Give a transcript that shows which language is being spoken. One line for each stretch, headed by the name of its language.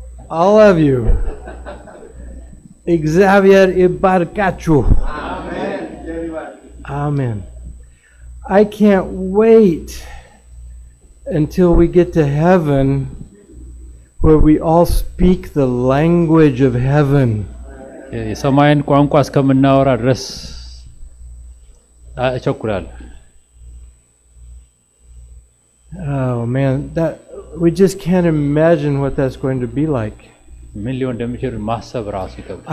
English: All of you. Xavier Ibarcachu. Amen. Amen. I can't wait until we get to heaven where we all speak the language of heaven.
Amharic: የሰማይን ቋንቋ እስከምናወራ ድረስ እቸኩላለሁ።
English: Oh man, that we just can't imagine what that's going to be like.
Amharic: ምን ሊሆን እንደሚችል ማሰብ ራሱ ይከብዳል።